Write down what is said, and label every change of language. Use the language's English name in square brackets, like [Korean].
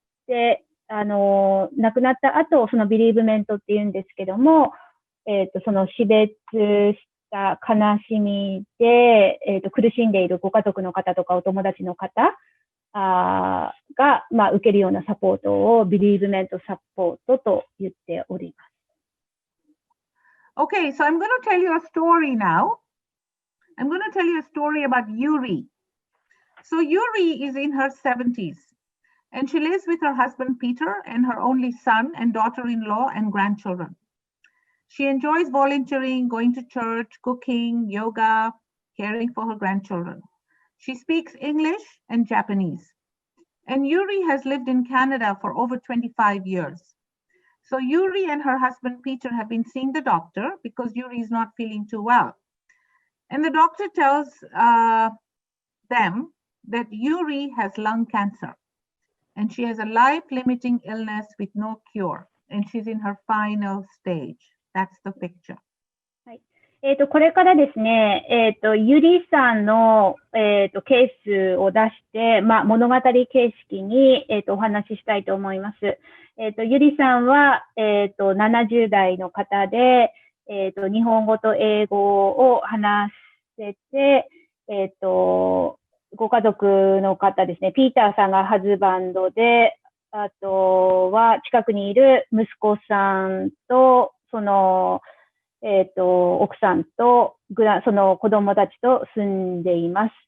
[Japanese] で、亡くなった後、そのビリーブメントっていうんですけども、その死別した悲しみで、苦しんでいるご家族の方とかお友達の方が、受けるようなサポートをビリーブメントサポートと言っております。 [English] Okay, so I'm going to tell you a story now. I'm going to tell you a story about Yuri. So Yuri is in her 70s, and she lives with her husband Peter and her only son and daughter-in-law and grandchildren. She enjoys volunteering, going to church, cooking, yoga, caring for her grandchildren. She speaks English and Japanese. And Yuri has lived in Canada for over 25 years. So Yuri and her husband Peter have been seeing the doctor because Yuri is not feeling too well. And the doctor tells them that Yuri has lung cancer. And she has a life-limiting illness with no cure. And she's in her final stage. That's the picture. [Japanese] これからですね、ゆりさんの、ケースを出して、物語形式に、お話ししたいと思います。ゆりさんは、70代の方で、日本語と英語を話せて、ご家族の方ですね、ピーターさんがハズバンドで、あとは近くにいる息子さんと、その、奥さんとその子供たちと住んでいます。